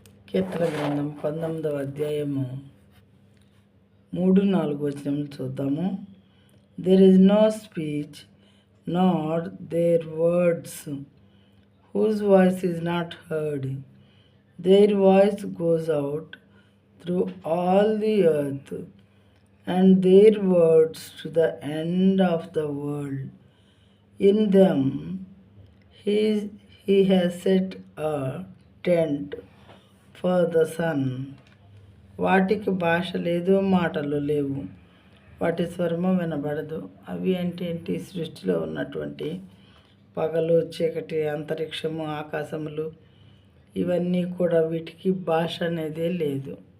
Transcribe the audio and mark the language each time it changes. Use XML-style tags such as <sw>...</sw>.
<te>కీర్తన గ్రంథం 19వ అధ్యాయము 3-4 వచనములు చూద్దాము.</te> <en>There is no speech, nor their words, whose voice is not heard. Their voice goes out through all the earth, and their words to the end of the world. In them he has set a tent for the sun.</en> <te>వాటికి భాష లేదు, మాటలు లేవు, వాటి స్వరము వినబడదు. అవి ఏంటి? సృష్టిలో ఉన్నటువంటి పగలు, చీకటి, అంతరిక్షము, ఆకాశములు, ఇవన్నీ కూడా వీటికి భాష అనేదే లేదు.</te>